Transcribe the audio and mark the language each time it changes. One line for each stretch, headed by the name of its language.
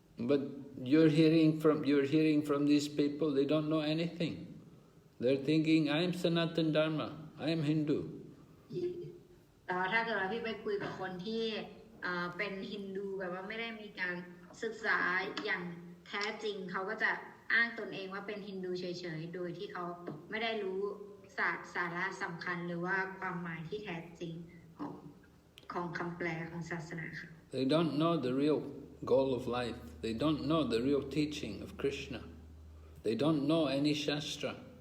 English: But you're hearing from these people, they don't know anything. They're thinking, I am Sanatana Dharma, I am Hindu.
Thai: แต่ว่าถ้าเกิดว่าพี่ไปคุยกับคนที่เป็นฮินดูแบบว่าไม่ได้มีการศึกษาอย่างแท้จริงเขาก็จะอ้างตนเองว่าเป็นฮินดูเฉยๆโดยที่เขาไม่ได้รู้สาระสำคัญหรือว่าความหมายที่แท้จริงของคำแปลของศาสนาค่ะ
English: They don't know the real goal of life. They don't know the real teaching of Krishna. They don't know any shastra.